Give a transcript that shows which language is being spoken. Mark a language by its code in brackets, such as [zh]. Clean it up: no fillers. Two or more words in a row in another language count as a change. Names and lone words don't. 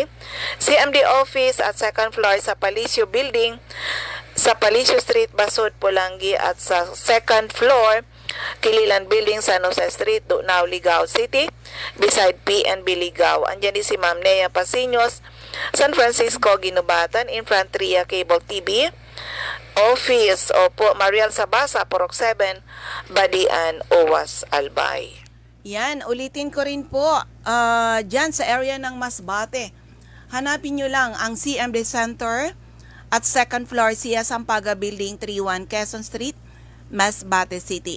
[tl] CMD Office at 2nd floor sa Palicio Building, sa Palicio Street, Basud, Polangi. At sa 2nd floor, Kililan Building, San Jose Street, Dunao, Ligao City, [en] beside PNB Ligao. [tl] Andiyan din si Ma'am Nea Pasinos, San Francisco, Ginubatan. [en] In front, Tria Cable TV Office. [tl] Opo, Mariel Sabasa, Purok 7, Badian, Owas, Albay. Yan, ulitin ko rin po, dyan sa area ng Masbate. Hanapin nyo lang ang CMD Center at 2nd floor, Sia Sampaga Building, 31 Quezon Street, Masbate City.